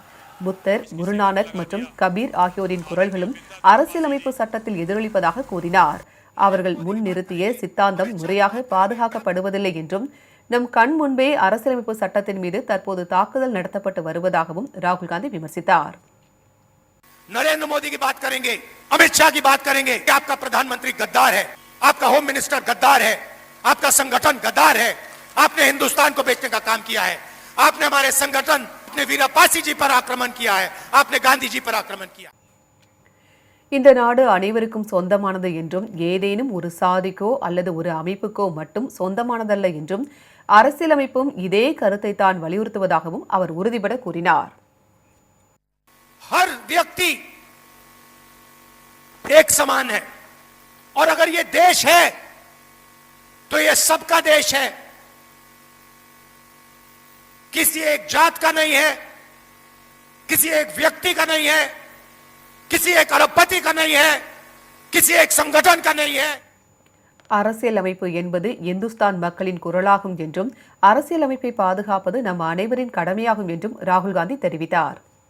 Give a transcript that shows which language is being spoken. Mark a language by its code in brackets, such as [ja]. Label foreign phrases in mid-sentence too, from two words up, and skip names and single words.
[ta] புத்தர், குருநானக் மற்றும் கபீர் ஆகியோரின் குரல்களும் அரசியலமைப்பு சட்டத்தில் எதிரொலிப்பதாக கூறினார். அவர்கள் முன்னிறுத்திய சித்தாந்தம் முறையாக பாதுகாக்கப்படுவதில்லை என்றும், நம் கண் முன்பே அரசியலமைப்பு சட்டத்தின் மீது தற்போது தாக்குதல் நடத்தப்பட்டு வருவதாகவும் ராகுல் காந்தி விமர்சித்தார். [hi] नरेंद्र मोदी की बात करेंगे, अमित शाह की बात करेंगे कि आपका प्रधानमंत्री गद्दार है, आपका [en] home minister [hi] गद्दार है, आपका संगठन गद्दार है, आपने हिंदुस्तान को बेचने का काम किया है, आपने हमारे संगठन, आपने वीरपासी जी पर आक्रमण किया है, आपने गांधी जी पर आक्रमण किया. [ta] இந்த நாடு அனைவருக்கும் சொந்தமானது என்றும், ஏதேனும் ஒரு சாதிக்கோ அல்லது ஒரு அமைப்புக்கோ மட்டும் சொந்தமானதல்ல என்றும், அரசியலமைப்பும் இதே கருத்தை தான் வலியுறுத்துவதாகவும் அவர் உறுதிபட கூறினார். [hi] हर व्यक्ति एक समान है और अगर ये देश है तो ये सबका देश है, किसी एक जात का नहीं है, किसी एक व्यक्ति का नहीं है, किसी एक अरबपति का नहीं है, किसी एक संगठन का नहीं है. [ta] அரசியலமைப்பு என்பது இந்துஸ்தான் மக்களின் குரலாகும் என்றும், அரசியலமைப்பை பாதுகாப்பது நம் அனைவரின் கடமையாகும் என்றும் ராகுல் காந்தி தெரிவித்தார்.